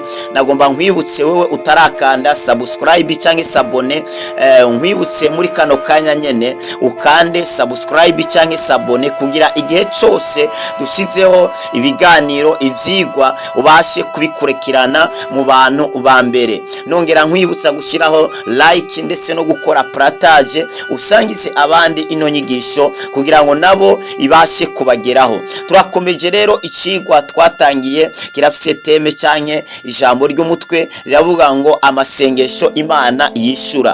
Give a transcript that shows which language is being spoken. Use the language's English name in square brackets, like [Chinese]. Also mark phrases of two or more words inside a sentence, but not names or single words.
[Rundi] Nagomba nkwibutse wewe utarakanda subscribe cyangwa sabone, nkwibutse muri kano kanya nyene ukande subscribe cyangwa sabone, kugira igihe cyose dushizeho ibiganiro ivyigwa ubashe kubikurikirana mu bantu ba mbere. Nongera nkwibutsa gushiraho like ndetse no gukora partage usangize abandi ino nyigisho kugira ngo nabo ibashe kubageraho. Turakomeje rero ikigwa twatangiye kirafise teme cyanye ijambo ry'umutwe riravuga ngo amasengesho Imana yishura.